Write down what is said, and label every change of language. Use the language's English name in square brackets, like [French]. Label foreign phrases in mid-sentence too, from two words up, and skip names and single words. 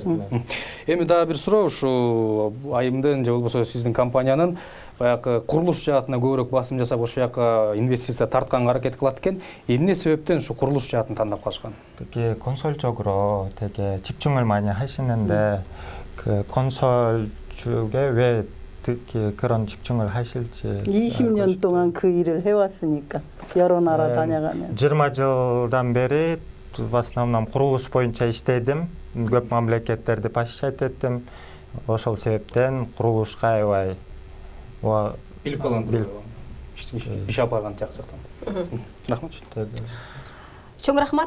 [Kyrgyz] Эми дагы бир суроо, ушу айымдын же болбосо сиздин компаниянын баягы курулуш жаатына көбүрөөк басым жасап ошол жака инвестиция тартканга аракет кылат экен. Эмне себептен ушу курулуш жаатын тандап калышкан? [Korean] 되게 건설적으로 되게 집중을 많이 하시는데 그 건설 쪽에 왜 특히 그런 집중을 하실지. 20년 동안 그 일을 해왔으니까 여러 나라 다녀가면. [Kyrgyz] 20 жылдан бери [Russian] в основном [Kyrgyz] курулуш боюнча иштедим. Көп мамлекеттерди посещать эттим. Ошол себептен курулушка аябай билип калган. Иш алып барган жактан. Рахмат. Чоң рахмат.